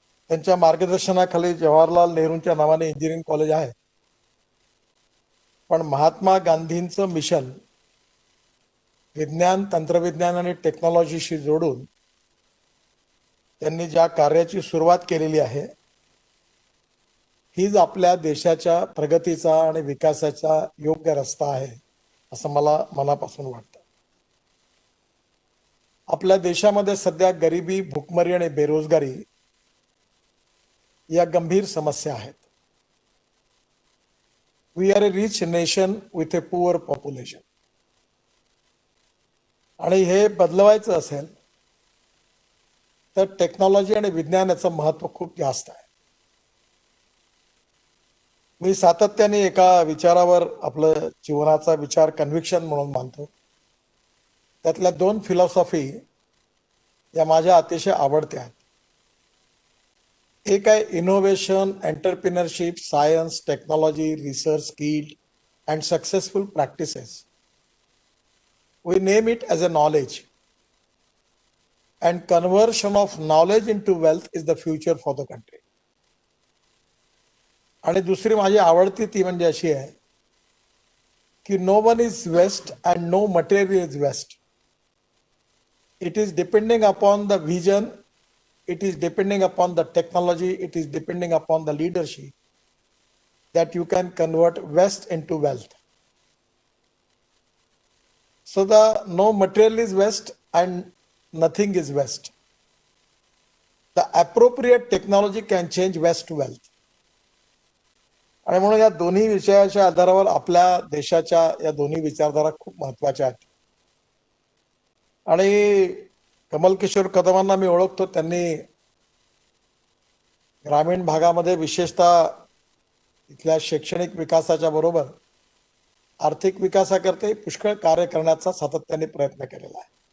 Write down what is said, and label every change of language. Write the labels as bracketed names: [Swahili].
[Marathi] त्यांच्या मार्गदर्शनाखाली जवाहरलाल नेहरूंच्या नावाने इंजिनिअरिंग कॉलेज आहे, पण महात्मा गांधींचं मिशन विज्ञान, तंत्रविज्ञान आणि टेक्नॉलॉजीशी जोडून त्यांनी ज्या कार्याची सुरुवात केलेली आहे, हीच आपल्या देशाच्या प्रगतीचा आणि विकासाचा योग्य रस्ता आहे असं मला मनापासून वाटतं. आपल्या देशामध्ये सध्या गरिबी, भूकमरी आणि बेरोजगारी या गंभीर समस्या आहेत. [English] We are a rich nation with a poor population. [Marathi] आणि हे बदलवायचं असेल तर टेक्नॉलॉजी आणि विज्ञानाचं महत्त्व खूप जास्त आहे. मी सातत्याने एका विचारावर आपलं जीवनाचा विचार कन्व्हिक्शन म्हणून मानतो. त्यातल्या 2 फिलॉसॉफी या माझ्या अतिशय आवडत्या आहेत. एक आहे [English] Innovation, entrepreneurship, science, technology, research, skill and successful practices. We name it as a knowledge and conversion of knowledge into wealth is the future for the country. [Marathi] आणि दुसरी माझी आवडती ती म्हणजे अशी आहे की [English] no one is waste [Marathi] and no material is waste. [English] It is depending upon the vision, it is depending upon the technology, it is depending upon the leadership that you can convert waste into wealth. So the no material is waste and nothing is waste. The appropriate technology can change waste to wealth. [Marathi] आणि म्हणून या दोन्ही विषयाच्या आधारावर आपल्या देशाच्या या दोन्ही विचारधारा खूप महत्वाच्या आहेत. आणि कमल किशोर कदमांना मी ओळखतो. त्यांनी ग्रामीण भागामध्ये विशेषतः इथल्या शैक्षणिक विकासाच्या बरोबर आर्थिक विकासाकरता पुष्कळ कार्य करण्याचा सातत्याने प्रयत्न केलेला आहे.